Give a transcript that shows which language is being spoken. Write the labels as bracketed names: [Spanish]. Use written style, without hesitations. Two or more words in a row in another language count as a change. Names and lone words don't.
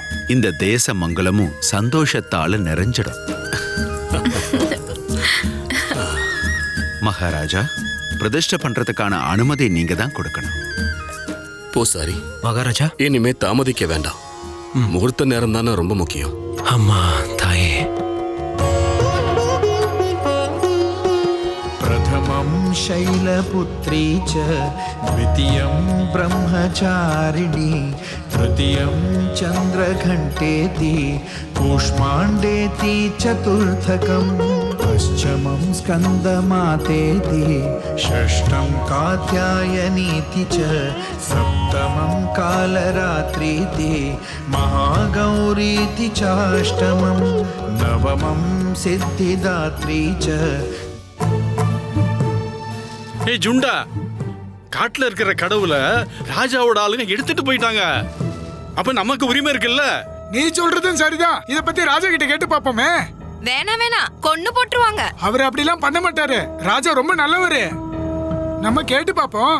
[Tamil] இந்த தேச மங்கலமும் சந்தோஷத்தால நிறைஞ்சிடும். மகாராஜா, பிரதிஷ்டை பண்றதுக்கான அனுமதி நீங்க தான் கொடுக்கணும். பூசாரி மகாராஜா, இனிமே தாமதிக்க வேண்டாம். முகூர்த்த நேரம் தானே ரொம்ப முக்கியம். அம்மா தாயே. [Sanskrit] प्रथमं शैलपुत्री च द्वितीयं ब्रह्मचारिणी तृतीयं चन्द्रघण्टेति कूष्माण्डेति चतुर्थकं पञ्चमं स्कन्दमातेति षष्ठं कात्यायनीति च सप्तमं कालरात्रीति महागौरीति चाष्टमं नवमं सिद्धिदात्री च. [Tamil] ஏய் ஜுண்டா, காட்டுல இருக்கிற கடவுளை ராஜாவோட ஆளுங்க எடுத்துட்டு போயிட்டாங்க. அப்ப நமக்கு உரிமை இருக்குல்ல? நீ சொல்றதும் சரிதான். இத பத்தி ராஜா கிட்ட கேட்டு பாப்போமே. வேணாம், கொன்னு போட்டுருவாங்க. அவர் அப்படிலாம் பண்ண மாட்டாரு. ராஜா ரொம்ப நல்லவரு. நம்ம கேட்டு பாப்போம்.